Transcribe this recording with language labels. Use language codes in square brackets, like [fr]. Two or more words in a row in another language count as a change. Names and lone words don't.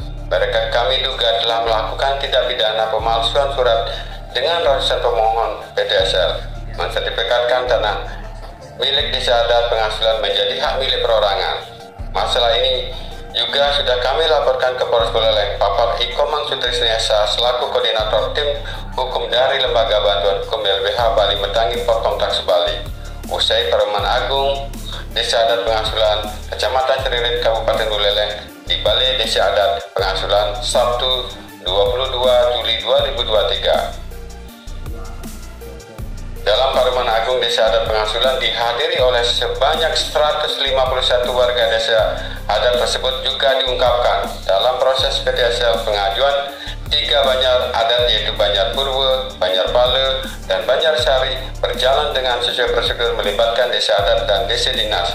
[id] Mereka kami duga telah melakukan tindak pidana pemalsuan surat dengan ratusan pemohon PDSL mensertifikatkan tanah milik Desa Adat Pengasulan menjadi hak milik perorangan. Masalah ini juga sudah kami laporkan ke Polres Buleleng. Papar Ikomang Sutrisnesa selaku koordinator tim hukum dari Lembaga Bantuan Hukum LBH Bali Metangi Potong Taksi Bali. Usai Paruman Agung Desa Adat Pengasulan Kecamatan Ceririt Kabupaten Buleleng di Balai Desa Adat Pengasulan Sabtu 22 Juli 2023. Dalam Paruman Agung Desa Adat Pengasulan dihadiri oleh sebanyak 151 warga desa adat tersebut juga diungkapkan dalam proses PDSL pengajuan 3 Banjar adat yaitu Banjar Purwo, Banjar Pale, dan Banjar Sari berjalan dengan sesuai prosedur melibatkan desa adat dan desa dinas.